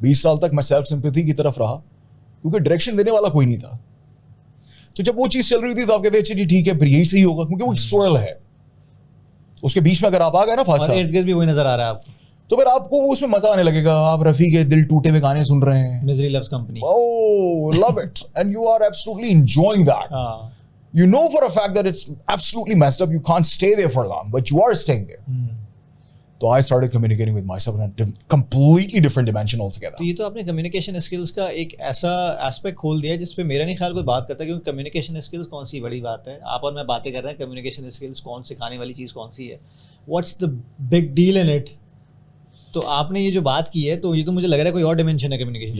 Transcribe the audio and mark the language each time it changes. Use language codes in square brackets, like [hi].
[ur] 20 سال تک میں سیلف سمپیتھی کی طرف رہا کیونکہ ڈائریکشن دینے والا کوئی نہیں تھا. تو جب وہ چیز چل رہی تھی تو آپ کہتے ہیں ٹھیک ہے پھر یہی صحیح ہوگا, کیونکہ وہ سوئل ہے. اس کے بیچ میں اگر آپ آ گئے نا فاضل صاحب, ارد گرد بھی وہی نظر آ رہا ہے آپ کو, تو پھر آپ کو اس میں مزہ آنے لگے گا. آپ رفیع کے دل ٹوٹے ہوئے گانے سن رہے ہیں, [en] Misery Loves Company, oh love it, and you are absolutely enjoying that. You know for a fact that it's absolutely messed up, you can't stay there for long, but you are staying there. [ur] تو [en] I started communicating with myself in a completely different dimension altogether. [ur] تو یہ تو آپ نے communication skills کا ایک ایسا aspect کھول دیا جس پہ میرا نہیں خیال کوئی بات کرتا, کیونکہ کمیونیکیشن اسکلس کون سی بڑی بات ہے. آپ اور میں باتیں کر رہے ہیں, کمیونیکیشن اسکلس کون سکھانے والی چیز کون سی ہے. [en] what's the big deal in it. [ur] تو آپ نے یہ جو بات کی ہے تو یہ تو مجھے لگ رہا ہے کوئی اور ڈائمینشن ہے کمیونیکیشن.